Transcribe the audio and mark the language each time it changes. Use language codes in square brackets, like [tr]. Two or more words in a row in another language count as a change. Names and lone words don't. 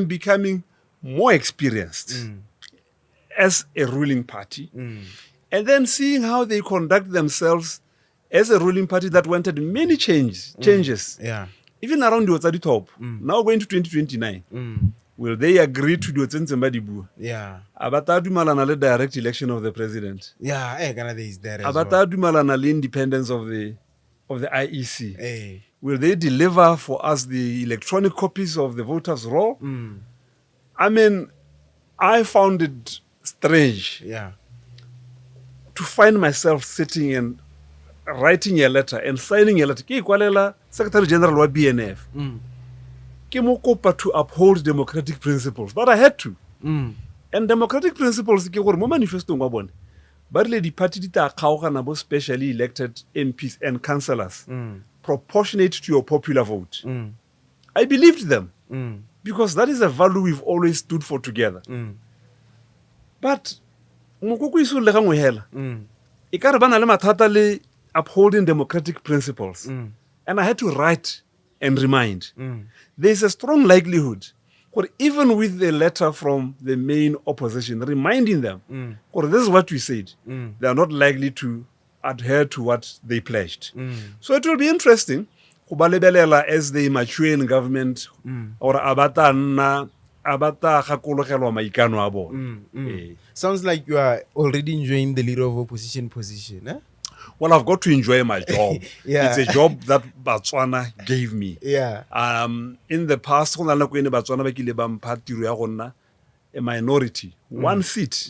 [en] Yeah, seeing them becoming more experienced as a ruling party, and then seeing how they conduct themselves as a ruling party that wanted many changes, Yeah. even around the top. Now going to 2029, will they agree to do it? Yeah. [tn] Abata dumalana le [en] direct election of the president. Yeah. Canada is there as well. [tn] Abata dumalana le [en] independence of the IEC. Hey. Will they deliver for us the electronic copies of the voters' roll? I mean, I found it strange Yeah. to find myself sitting and writing a letter and signing a letter. [tn] Ke ikwalela [en] Secretary General [tn] wa BNF. Ke mo kopa [en] to uphold democratic principles, but I had to. And democratic principles [tn] ke gore mo manifesto wa bone ba rile di-party di ta kgaogana bo [en] specially elected MPs and councillors proportionate to your popular vote. I believed them because that is a value we've always stood for together. [tn] But mokoko iso le gangwe hela e ka re bana le mathata le [en] upholding democratic principles. And I had to write and remind. There's a strong likelihood, or even with the letter from the main opposition, reminding them, or this is what we said, they are not likely to adhere to what they pledged. So it will be interesting as they mature in government, or [tn] abata gakologelwa maikano a bone. [en] Sounds like you are already enjoying the leader of opposition position. Eh? Well, I've got to enjoy my job. Yeah. It's a job that Botswana gave me. Yeah. In the past, Botswana a minority, one seat,